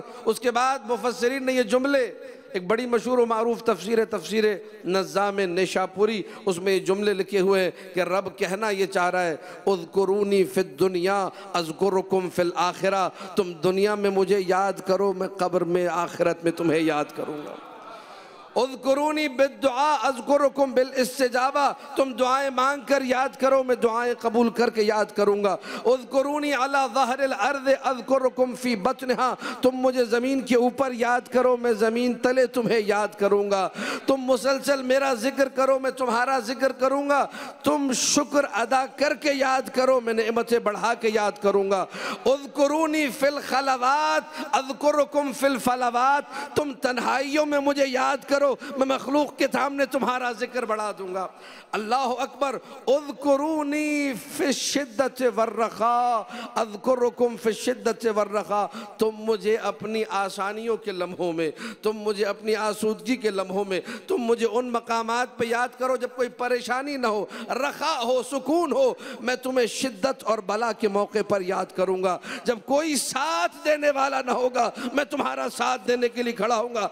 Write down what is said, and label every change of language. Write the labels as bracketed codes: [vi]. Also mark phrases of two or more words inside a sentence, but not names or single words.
[hi] उसके बाद मुफस्सिरीन ने ये जुमले, एक बड़ी मशहूर व मारूफ तफसीर नज़्ज़ाम निशापुरी, उसमें ये जुमले लिखे हुए हैं कि रब कहना ये चाह रहा है, [ar] اذكروني في الدنيا أذكركم في الآخرة, [hi] तुम दुनिया में मुझे याद करो, मैं कब्र में आखिरत में तुम्हें याद करूँगा। [ar] اذكروني بالدعاء أذكركم بالاستجابة, [hi] तुम दुआएं मांग कर याद करो, मैं दुआएं कबूल करके याद करूँगा। [ar] اذكروني على ظهر الأرض أذكركم في بطنها, [hi] तुम मुझे ज़मीन के ऊपर याद करो, मैं ज़मीन तले तुम्हें याद करूँगा। तुम मुसलसल मेरा ज़िक्र करो, मैं तुम्हारा ज़िक्र करूँगा। तुम शुक्र अदा करके याद करो, मैं नेमतें बढ़ा के याद करूँगा। [ar] اذكروني في الخلوات أذكركم في الفلوات, [hi] तुम तन्हाइयों में मुझे याद करो, मैं मखलूक के सामने तुम्हारा जिक्र बढ़ा दूंगा। [ar] الله أكبر. اذكروني في الشدة والرخاء أذكركم في الشدة والرخاء, [hi] तुम मुझे अपनी आसानियों के लम्हों में, तुम मुझे अपनी आसूदगी के लम्हों में, तुम मुझे उन मकामात पे याद करो जब कोई परेशानी ना हो, रखा हो, सुकून हो, मैं तुम्हें शिद्दत और बला के मौके पर याद करूँगा। जब कोई साथ देने वाला ना होगा, मैं तुम्हारा साथ देने के लिए खड़ा होऊंगा।